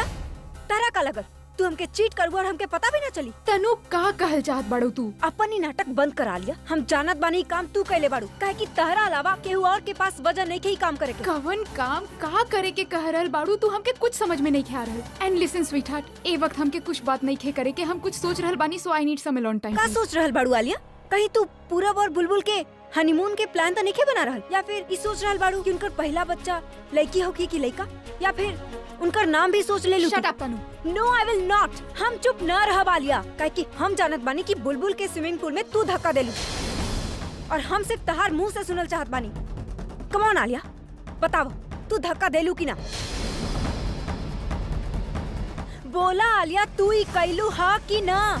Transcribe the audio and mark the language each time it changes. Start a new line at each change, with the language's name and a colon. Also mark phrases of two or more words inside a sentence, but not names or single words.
Bhojpuri: तारा का लगल तू हमके चीट करबू और हमके पता भी ना चली? तनु का कहल चाहत बाड़ू तू? अपन ही नाटक बंद करा लिया। हम जानत बानी काम तू कैले बाड़ू, काहे कि तहरा अलावा केहू और के पास वजह नहीं के ही काम करे के। कवन काम का करे के कह रहल बाड़ू तू? हमके कुछ समझ में नहीं खे आ रहल।
English: and listen sweet heart,
Bhojpuri: ए वक्त हमके कुछ बात नहीं खे करे के। हम कुछ सोच रहल बानी,
English: so I need some alone time.
Bhojpuri: का सोच रहल बाड़ू आलिया? कहीं तू पूरब और बुलबुल के हनीमून के प्लान तो नहीं बना रहल? या फिर इस सोच रहल बाड़ू कि उनकर पहला बच्चा लड़की होगी कि लड़का? या फिर उनकर नाम भी सोच ले लू?
English: shut up तनु। no I will not.
Bhojpuri: हम चुप न रह आलिया, काहे कि हम जानत बानी कि बुलबुल के स्विमिंग पूल में तू धक्का देलू और हम सिर्फ तहार मुंह से सुनल चाहत बानी।
English: come on
Bhojpuri: आलिया, बताओ तू धक्का देलू कि ना? बोला आलिया, तू ही कैलू हा कि ना?